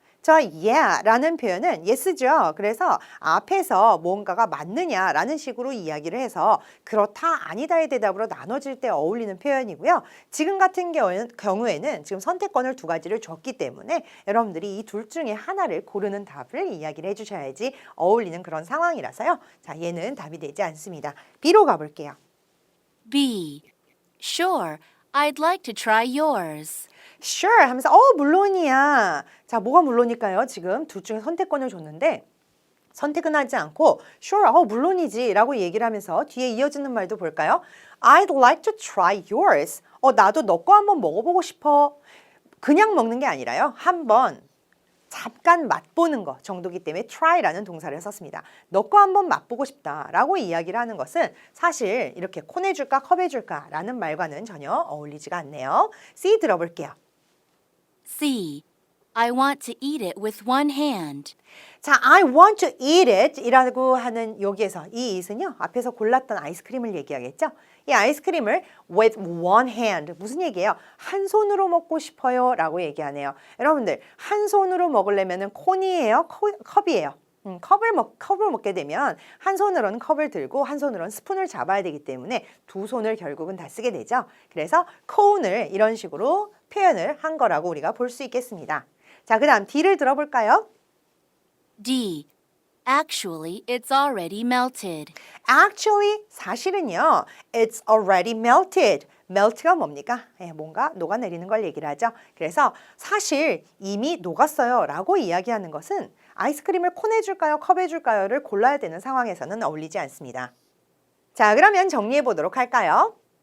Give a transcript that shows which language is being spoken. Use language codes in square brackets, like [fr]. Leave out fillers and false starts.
[ko] 저 yeah 라는 표현은 yes죠. 그래서 앞에서 뭔가가 맞느냐라는 식으로 이야기를 해서 그렇다 아니다의 대답으로 나눠질 때 어울리는 표현이고요. 지금 같은 경우에는 지금 선택권을 두 가지를 줬기 때문에 여러분들이 이 둘 중에 하나를 고르는 답을 이야기를 해주셔야지 어울리는 그런 상황이라서요. 자, 얘는 답이 되지 않습니다. B로 가볼게요. B. [en] Sure, I'd like to try yours. [ko] Sure 하면서 물론이야. 자, 뭐가 물론일까요? 지금 둘 중에 선택권을 줬는데 선택은 하지 않고 Sure, 물론이지 라고 얘기를 하면서 뒤에 이어지는 말도 볼까요? [en] I'd like to try yours. [ko] 나도 너 거 한번 먹어보고 싶어. 그냥 먹는 게 아니라요. 한번 잠깐 맛보는 거 정도기 때문에 try라는 동사를 썼습니다. 너 거 한번 맛보고 싶다라고 이야기를 하는 것은 사실 이렇게 콘에 줄까 컵에 줄까 라는 말과는 전혀 어울리지가 않네요. C 들어볼게요. C. [en] I want to eat it with one hand. [ko] 자, [en] I want to eat it [ko] 이라고 하는 여기에서 이 it은요. 앞에서 골랐던 아이스크림을 얘기하겠죠. 이 아이스크림을 [en] with one hand [ko] 무슨 얘기예요? 한 손으로 먹고 싶어요 라고 얘기하네요. 여러분들 한 손으로 먹으려면 콘이에요? 컵이에요? 컵을 먹게 되면 한 손으로는 컵을 들고 한 손으로는 스푼을 잡아야 되기 때문에 두 손을 결국은 다 쓰게 되죠. 그래서 코운을 이런 식으로 표현을 한 거라고 우리가 볼 수 있겠습니다. 자, 그 다음 D를 들어볼까요? D. [en] Actually, it's already melted. [ko] Actually, 사실은요. [en] It's already melted. [ko] melt가 뭡니까? 뭔가 녹아내리는 걸 얘기를 하죠. 그래서 사실 이미 녹았어요 라고 이야기하는 것은 아이스크림을 콘에 줄까요? 컵에 줄까요?를 골라야 되는 상황에서는 어울리지 않습니다. 자, 그러면 정리해 보도록 할까요?